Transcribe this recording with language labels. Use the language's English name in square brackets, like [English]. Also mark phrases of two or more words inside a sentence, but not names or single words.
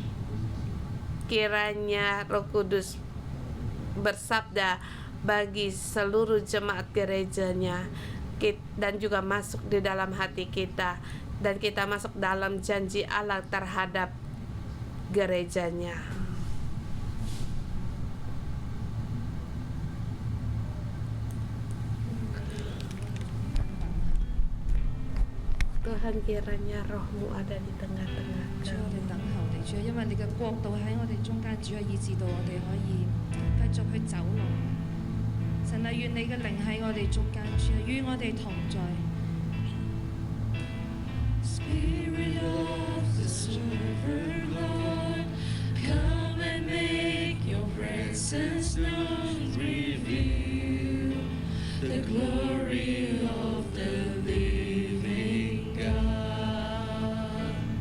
[Indonesian] Kiranya Roh Kudus bersabda bagi seluruh jemaat gerejanya dan juga masuk di dalam hati kita, dan kita masuk dalam janji Allah terhadap gerejanya. Tuhan, kiranya Roh-Mu ada di tengah-tengah kami. [Cantonese] 主，我哋等候你，主，因為你嘅國度喺我哋中間，主，以致到我哋可以繼續去走路。神啊，願你嘅靈喺我哋中間，主，與我哋同在。 [English] Spirit of the Sovereign Lord, come and make your presence known, reveal the glory of the living God.